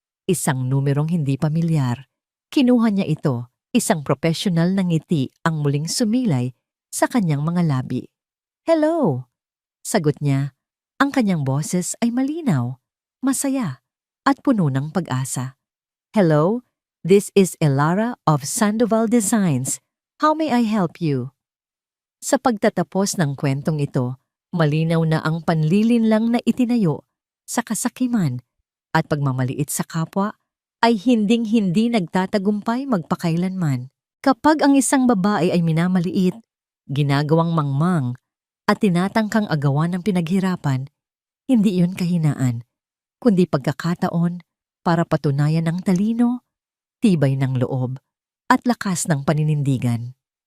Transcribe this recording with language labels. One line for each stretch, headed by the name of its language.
Filipino: Isang numerong hindi pamilyar. Kinuha niya ito, isang profesional na ngiti ang muling sumilay sa kanyang mga labi. "Hello!" Sagot niya. Ang kanyang boses ay malinaw, masaya, at puno ng pag-asa.
English: "Hello, this is Elara of Sandoval Designs. How may I help you?"
Filipino: Sa pagtatapos ng kwentong ito, malinaw na ang panlilinlang na itinayo sa kasakiman at pagmamaliit sa kapwa ay hinding-hindi nagtatagumpay magpakailanman. Kapag ang isang babae ay minamaliit, ginagawang mangmang at tinatangkang agawan ng pinaghirapan, hindi iyon kahinaan, kundi pagkakataon para patunayan ang talino, tibay ng loob, at lakas ng paninindigan.